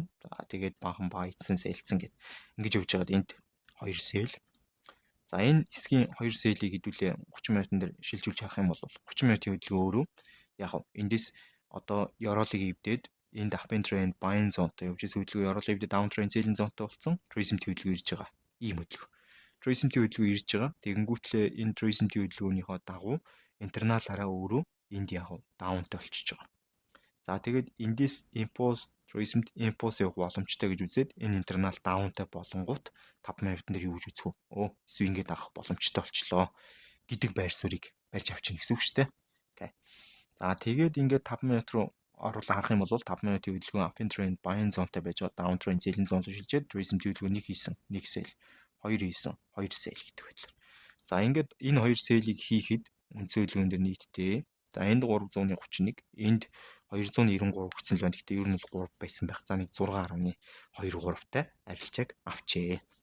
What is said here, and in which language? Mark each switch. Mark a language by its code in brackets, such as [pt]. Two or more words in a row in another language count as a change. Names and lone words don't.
[mn] За тэгээд баахан байцсан сэлцэн гэд ингэж явж байгаад энд 2 сэл. За энэ хэсгийн 2 сэлийг хэдүүлээ 30 минутын дээр шилжүүлж харах юм бол 30 минутын хөдөлгөөн өөрөө яг эндээс одоо ёроолыг ивдээд энд [en] uptrend trend buying [mn] зонтой явж байгаа хөдөлгөөн ёроолыг ивдээд [en] downtrend selling [mn] зонтой болсон. Tracing хөдөлгөөн ирж байгаа. Ийм хөдөлгөөн. Tracing хөдөлгөөн ирж байгаа. Тэгэнгүүтлээ энэ tracing хөдөлгөөнийхөө дагуу интерналаараа өөрөө энд яг даунтай болчихж байгаа. За тэгээд эндээс [en] impulse tracing impulse [mn] явах боломжтой гэж үзээд энэ интернал даунтай болонгууд 5 минутын дээр юу гэж үзэх вэ? Swing-гээ дагах боломжтой болчлоо гэдэг байр суурийг барьж авчихна гэсэн үг шүү дээ. Окей. За тэгээд ингээд 5 минут руу оруулаад харах юм бол 5 минутын хөдөлгөөн [en] uptrend trend buying [mn] зонтой байж байгаа. [en] Downtrend selling [mn] зон руу шилжээд tracing хөдөлгөөнийг хийсэн. 1 sell 2 хийсэн 2 sell гэдэг байдлаар. За ингээд энэ 2 sell-ийг хийхэд үндсэн хөдөлгөөн дээр нийтдээ за энд 331 энд 293 гэсэн л байна. Гэхдээ ер нь бол 3 байсан байх. За нэг 6.23-тай арилжааг авчээ.